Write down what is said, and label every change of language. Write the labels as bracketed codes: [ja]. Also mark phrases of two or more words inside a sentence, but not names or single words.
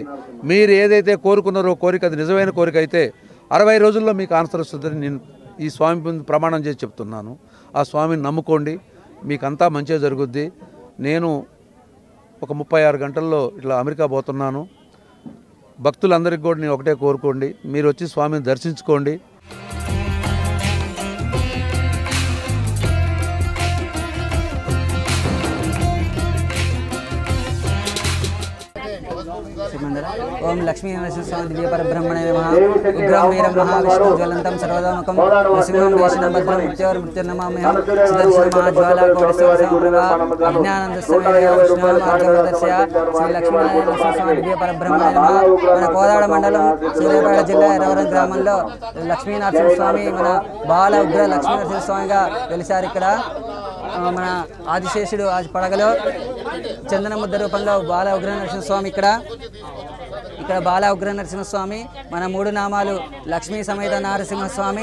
[te] మీరు ఏదైతే కోరుకున్నారో కోరిక అది నిజమైన కోరిక అయితే 60 రోజుల్లో మీకు ఆన్సర్ వస్తుందని నేను ఈ స్వామి ముందు ప్రమాణం చేసి చెప్తున్నాను. ఆ స్వామిని నమ్ముకోండి, మీకంతా మంచిగా జరుగుద్ది. నేను ఒక 36 గంటల్లో ఇట్లా అమెరికా పోతున్నాను. భక్తులందరికీ కూడా నేను ఒకటే కోరుకోండి, మీరు వచ్చి స్వామిని దర్శించుకోండి. [sa] ओम लक्ष्मी नरसिंह दिव्य परब्रह्मणे नमः। उग्रं वीरं महाविष्णु ज्वलन्तं सर्वतोमुखं नृसिंहं वेषणं भद्रं मृत्योर्मृत्युर्नमाम्यहं सुदर्शनमहाज्वालाकोटिसहस्रप्रभा अज्ञानन्दस्समयविष्णुमार्गदर्शय श्री लक्ष्मीनारायण दिव्य परब्रह्मणे नमः। [te] మన కోదాడ మండలం సూర్యాపేట జిల్లా ఎర్రవరం గ్రామంలో లక్ష్మీ నరసింహస్వామి మన బాల ఉగ్ర లక్ష్మీ నరసింహస్వామిగా వెలిశారు. ఇక్కడ మన ఆదిశేషుడు పడగలో చందన ముద్ద రూపంలో బాల ఉగ్ర నరసింహస్వామి ఇక్కడ బాల ఉగ్ర నరసింహస్వామి మన 3 నామాలు లక్ష్మీ సమేత నరసింహస్వామి.